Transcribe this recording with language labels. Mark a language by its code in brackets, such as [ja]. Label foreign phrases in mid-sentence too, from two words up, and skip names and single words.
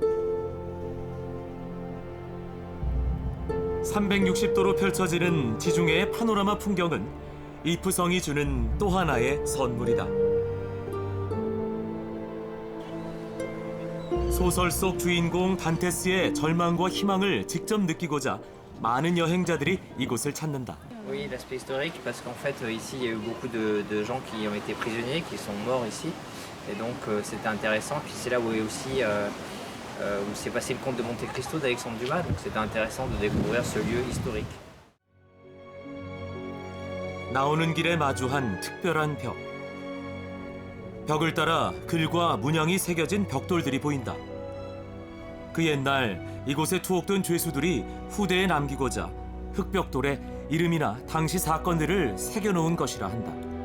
[ko] 360도로 펼쳐지는 지중해의 파노라마 풍경은 이프성이 주는 또 하나의 선물이다. 소설 속 주인공 단테스의 절망과 희망을 직접 느끼고자 많은 여행자들이 이곳을 찾는다. [fr] Oui, l'aspect historique, parce qu'en fait, ici, il y a eu beaucoup de gens qui ont été prisonniers, qui sont morts ici. Et donc, c'était intéressant. Puis c'est là où est aussi où s'est passé le conte de Monte Cristo d'Alexandre Dumas. Donc, c'était intéressant de découvrir ce lieu historique. [ko] 나오는 길에 마주한 특별한 벽. 벽을 따라 글과 문양이 새겨진 벽돌들이 보인다. 그 옛날 이곳에 투옥된 죄수들이 후대에 남기고자 흙벽돌에 이름이나 당시 사건들을 새겨놓은 것이라 한다.